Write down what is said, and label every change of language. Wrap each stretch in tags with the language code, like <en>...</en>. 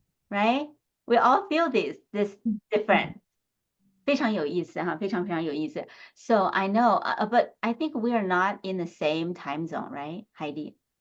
<en>Right? We all feel this different.</en> <zh>非常有意思哈，非常非常有意思。</zh> <en>So I know, but I think we are not in the same time zone, right, Heidi?</en>